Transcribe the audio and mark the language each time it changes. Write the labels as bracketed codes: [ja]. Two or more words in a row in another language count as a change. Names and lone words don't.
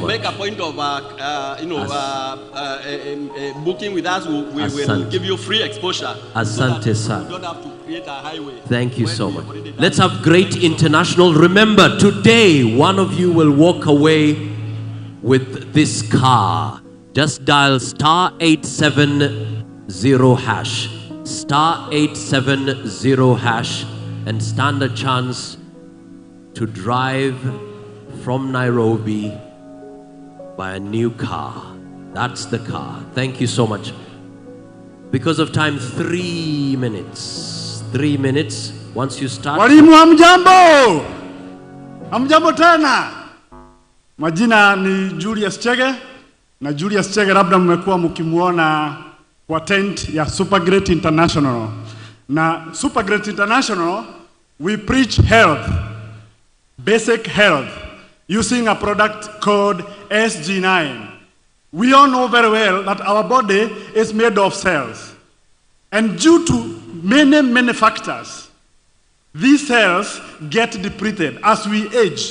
[en] Make a point of booking with us. We will give you free exposure. Asante so you don't have to create a highway. Thank you so much. Let's have great international. Remember, today one of you will walk away with this car. Just dial star 870 hash. Star 870 hash. And stand a chance to drive from Nairobi by a new car. That's the car. Thank you so much. Because of time, 3 minutes. 3 minutes. Once you start. [sw] Walimu hamjambo. Hamjambo tena. Majina ni Julius Chege. Na Julius Chege labda mmekuwa mkimuona kwa tent ya Super Great International. [en] Na Super Great International, we preach health, basic health, using a product called SG9. We all know very well that our body is made of cells. And due to many factors, these cells get depleted as we age.